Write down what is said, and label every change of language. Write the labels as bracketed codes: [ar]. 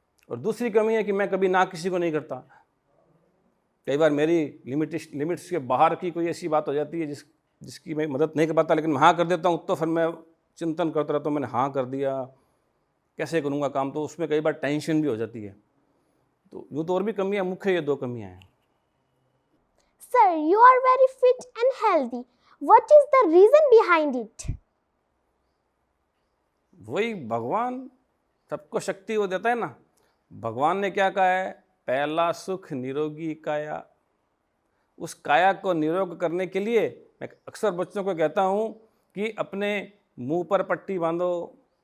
[hi] और दूसरी कमी है कि मैं कभी ना किसी को नहीं करता। कई बार मेरी लिमिट्स के बाहर की कोई ऐसी बात हो जाती है जिसकी मैं मदद नहीं कर पाता, लेकिन मैं हाँ कर देता हूँ, तो फिर मैं चिंतन करता रहता हूँ, मैंने हाँ कर दिया, कैसे करूँगा काम, तो उसमें कई बार टेंशन भी हो जाती है। तो यूँ तो और भी कमियाँ, मुख्य ये 2 कमियाँ हैं। [en] Sir, you are very fit and healthy. What is the reason behind it? [hi] वही भगवान सबको शक्ति वो देता है ना। भगवान ने क्या कहा है पहला सुख निरोगी काया। उस काया को निरोग करने के लिए मैं अक्सर बच्चों को कहता हूँ कि अपने मुंह पर पट्टी बांधो।